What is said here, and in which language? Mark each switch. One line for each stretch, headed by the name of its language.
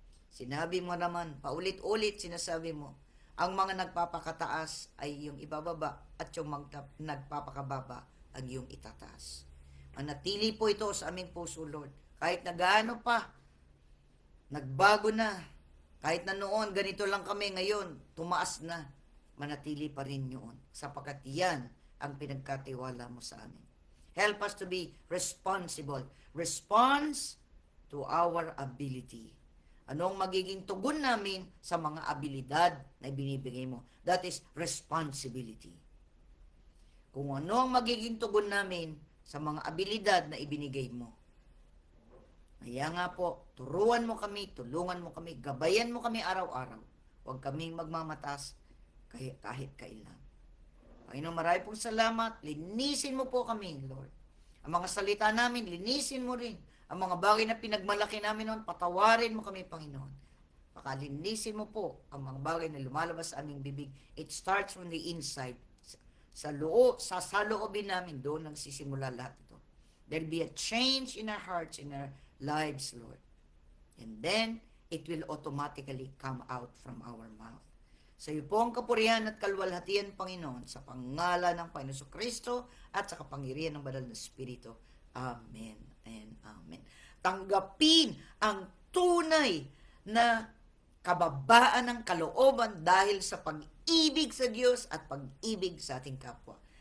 Filipino: Sinabi mo naman, paulit-ulit sinasabi mo, ang mga nagpapakataas ay yung ibababa at yung nagpapakababa ang yung itataas. Manatili po ito sa aming puso, Lord. Kahit na gaano pa, nagbago na. Kahit na noon, ganito lang kami ngayon, tumaas na. Manatili pa rin yun. Sapagkat yan ang pinagkatiwala mo sa amin.
English: Help us to be responsible. Response to our ability.
Filipino: Anong magiging tugon namin sa mga abilidad na ibinibigay mo?
English: That is responsibility.
Filipino: Kung ano ang magiging tugon namin sa mga abilidad na ibinigay mo. Kaya nga po, turuan mo kami, tulungan mo kami, gabayan mo kami araw-araw. Huwag kaming magmamatas kahit kailan. Panginoon, marami pong salamat. Linisin mo po kami, Lord. Ang mga salita namin, linisin mo rin. Ang mga bagay na pinagmalaki namin noon, patawarin mo kami, Panginoon. Pakalinisin mo po ang mga bagay na lumalabas sa aming bibig.
English: It starts from the inside.
Filipino: Sa loobin namin, doon nagsisimula lahat ito.
English: There'll be a change in our hearts, in our lives, Lord. And then, it will automatically come out from our mouth.
Filipino: Sa iyo po ang kapurihan at kalwalhatian, Panginoon, sa pangalan ng Panginoon Kristo at sa kapangyarihan ng Banal na Espiritu. Amen and amen. Tanggapin ang tunay na kababaan ng kalooban dahil sa pag-ibig sa Diyos at pag-ibig sa ating kapwa.